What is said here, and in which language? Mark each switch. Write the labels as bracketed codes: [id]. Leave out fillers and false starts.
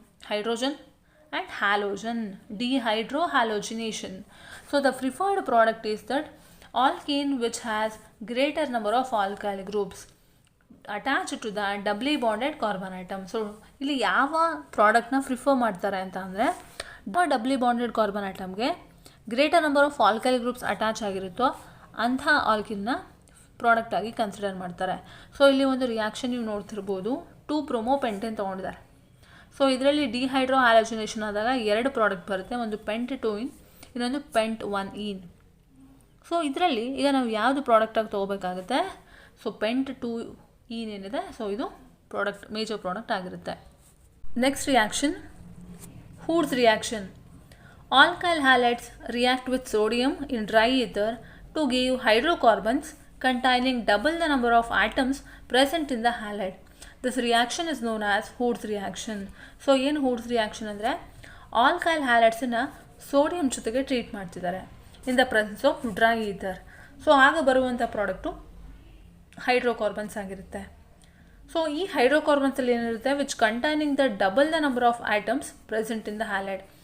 [en] Hydrogen and halogen, dehydrohalogenation. So the preferred product is that alkene which has greater number of alkyl groups attached to the doubly bonded carbon atom. [kn] So ಇಲ್ಲಿ ಯಾವ ಪ್ರಾಡಕ್ಟ್ನ prefer ಮಾಡ್ತಾರೆ ಅಂತ ಅಂದರೆ ಡಬ್ಲಿ bonded carbon ಆಟಮ್ಗೆ [en] greater number of alkyl groups [kn] attach ಆಗಿರುತ್ತೋ ಅಂಥ ಆಲ್ಕಿನ್ನ product ಆಗಿ consider ಮಾಡ್ತಾರೆ. So ಇಲ್ಲಿ ಒಂದು ರಿಯಾಕ್ಷನ್ ನೀವು ನೋಡ್ತಿರ್ಬೋದು, 2-ಬ್ರೋಮೋಪೆಂಟೇನ್ ತೊಗೊಂಡಿದ್ದಾರೆ. ಸೊ ಇದರಲ್ಲಿ ಡಿಹೈಡ್ರೋ ಹ್ಯಾಲೋಜಿನೇಷನ್ ಆದಾಗ 2 ಪ್ರಾಡಕ್ಟ್ ಬರುತ್ತೆ, ಒಂದು ಪೆಂಟ್ 2-ಇನ್, ಇನ್ನೊಂದು ಪೆಂಟ್ 1-ಇನ್. ಸೊ ಇದರಲ್ಲಿ ಈಗ ನಾವು ಯಾವುದು ಪ್ರಾಡಕ್ಟಾಗಿ ತೊಗೋಬೇಕಾಗುತ್ತೆ? ಸೊ ಪೆಂಟ್ 2-ಇನ್ ಏನಿದೆ, ಸೊ ಇದು ಪ್ರಾಡಕ್ಟ್, ಮೇಜರ್ ಪ್ರಾಡಕ್ಟ್ ಆಗಿರುತ್ತೆ. [en] Next reaction, Hoods reaction. Alkyl halides react with sodium in dry ether to give hydrocarbons containing double the number of atoms present in the halide. This reaction is known as Hoods reaction. [kn] So ಏನು ಹೂಡ್ಸ್ reaction ಅಂದರೆ alkyl ಹ್ಯಾಲೈಡ್ಸನ್ನು sodium ಜೊತೆಗೆ treat ಮಾಡ್ತಿದ್ದಾರೆ [en] In the presence of dry ether. [kn] So ಆಗ ಬರುವಂಥ product hydrocarbons ಆಗಿರುತ್ತೆ. So ಈ ಹೈಡ್ರೋಕಾರ್ಬನ್ಸಲ್ಲಿ ಏನಿರುತ್ತೆ? [en] Which containing the double the number of items present in the halide.